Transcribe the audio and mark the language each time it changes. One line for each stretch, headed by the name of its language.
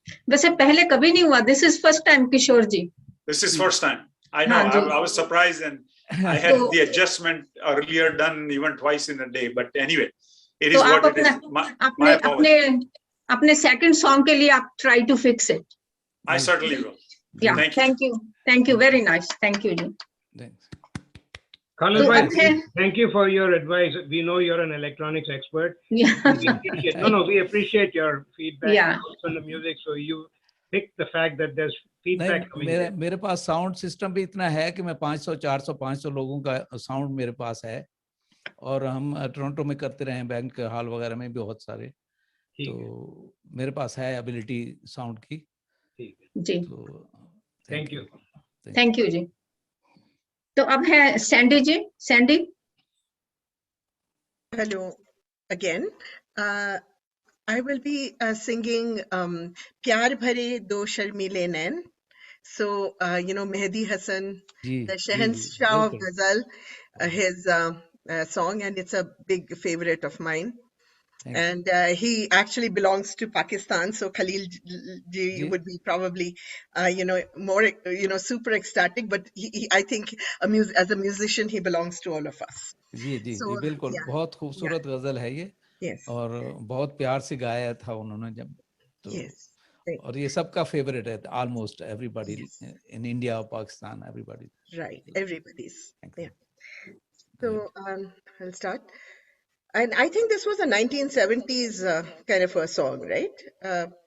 Hindi: वैसे पहले कभी नहीं हुआ,
English: this is first time
Hindi: Kishore ji.
English: This is first time. I know.
Hindi: हाँ,
English: I was surprised, and I had the adjustment earlier done even twice in a day. But anyway, it is what it is. My apologies.
Hindi: अपने second song के लिए आप
English: Try to fix it. I certainly will. Yeah thank you very nice, thank you जी। Khalil bhai, thank you for your advice. We know you're an electronics expert. We appreciate your feedback on the music. So you picked the fact that there's feedback coming in.
Hindi: मेरे पास sound system भी इतना है कि मैं 500, 400, 500 लोगों का sound मेरे पास है, और हम टोरंटो में करते रहे हैं, बैंक हॉल वगैरह में भी बहुत सारे, तो मेरे पास है एबिलिटी साउंड की। जी,
English: thank you
Hindi: जी। तो अब है Sandy ji. Sandy,
English: hello again. I will be singing प्यार भरे दो शर्मीले नैन. So Mehdi Hasan, the Shahanshah of Ghazal, his song, and it's a big favorite of mine. And he actually belongs to Pakistan, so Khalil ji would be probably more super ecstatic, but I think as a musician he belongs to all of us.
Hindi: जी जी जी, बिल्कुल। बहुत खूबसूरत गजल है ये, और बहुत प्यार से गाया था उन्होंने जब, तो और ये सबका फेवरेट है,
English: almost everybody in India
Hindi: और Pakistan, everybody,
English: right, everybody's. Yeah. So I'll start. And I think this was a 1970s kind of a song, right?